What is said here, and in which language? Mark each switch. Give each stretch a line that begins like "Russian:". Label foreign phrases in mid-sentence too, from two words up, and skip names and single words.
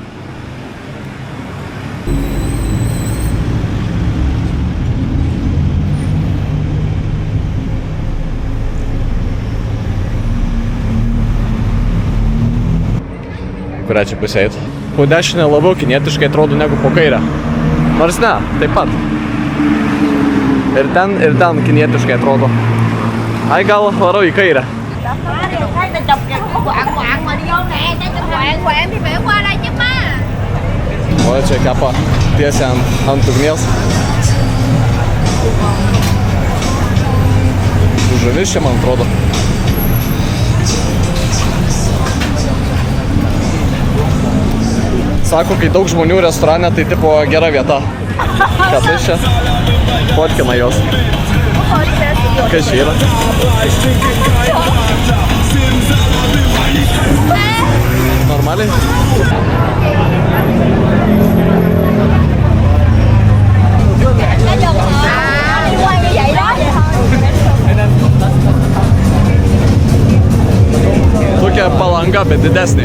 Lithuanian: Kurią čia pusę eit? Po dešinę labiau kinietiškai atrodo negu po kairę. Nors ne, taip pat. Ir ten kinietiškai atrodo. Ai, gal varau į kairę.
Vietnamese: Thấy ta chụp kìa, quạng mà đi vô nè, ta chụp quạng thì phải qua đây chứ má.
Lithuanian: O, čia kepa tiesiai ant ugnies. Žuvis čia, man atrodo. Sako, kai daug žmonių restorane, tai tipo gera vieta. katais čia. Fotkina jos. Kas čia yra? Normaliai?
Vietnamese: Nó dần đi quay như vậy đó.
Lithuanian: Tokia Palanga, bet didesnė.